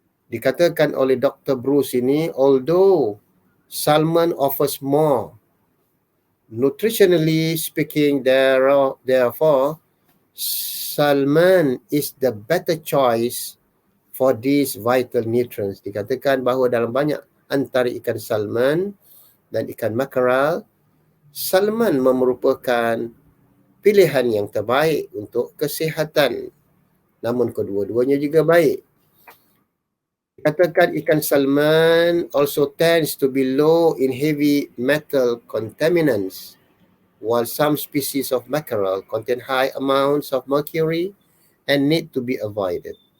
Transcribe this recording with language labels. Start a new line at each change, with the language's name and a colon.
Malay: Dikatakan oleh Dr. Bruce ini,
English: although salmon offers more, nutritionally speaking, therefore, salmon is the better choice for these vital nutrients.
Malay: Dikatakan bahawa dalam banyak antara ikan salmon dan ikan mackerel, salmon merupakan pilihan yang terbaik untuk kesihatan. Namun kedua-duanya juga baik. Dikatakan ikan
English: salmon also tends to be low in heavy metal contaminants, while some species of mackerel contain high amounts of mercury and need to be avoided.